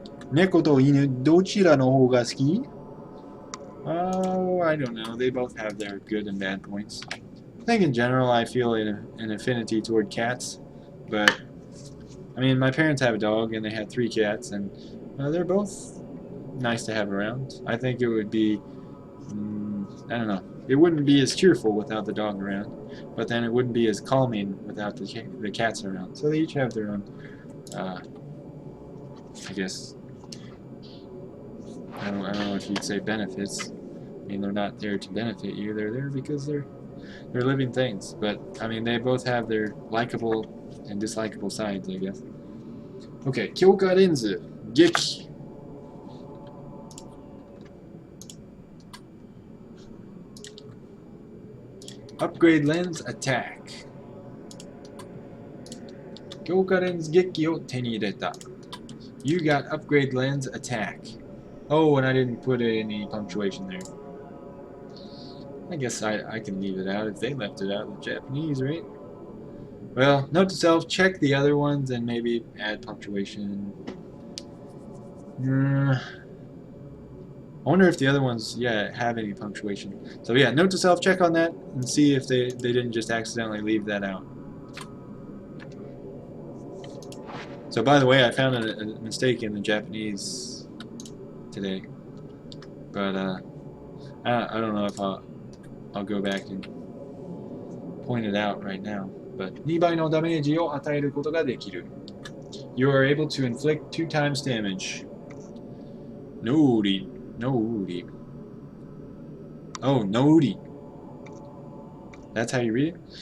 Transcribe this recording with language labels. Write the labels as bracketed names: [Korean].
[Japanese] 猫と犬、どちらの方が好き? [English] Oh, I don't know. They both have their good and bad points. I think in general I feel an affinity toward cats, but I mean my parents have a dog and they had 3 cats and they're both nice to have around. I think it would be, I don't know, it wouldn't be as cheerful without the dog around, but then it wouldn't be as calming without the cats around. So they each have their own, I guess, I don't know if you'd say benefits. I mean, they're not there to benefit you. They're there because they're living things. But I mean, they both have their likable and dislikable sides, I guess. [Japanese] Okay, 強化レンズ撃。 [English] Upgrade lens attack. [Japanese] 強化レンズ撃を手に入れた。 [English] You got upgrade lens attack. Oh, and I didn't put any punctuation there. I guess I can leave it out if they left it out in Japanese, right? Well, note to self, check the other ones and maybe add punctuation. I wonder if the other ones, yeah, have any punctuation. So yeah, note to self, check on that and see if they didn't just accidentally leave that out. So by the way, I found a mistake in the Japanese today, but I don't know if I'll go back and point it out right now. But [Japanese] 2倍のダメージを与えることができる. [English] You are able to inflict 2 times damage. Nori. Oh, Nori. That's how you read it?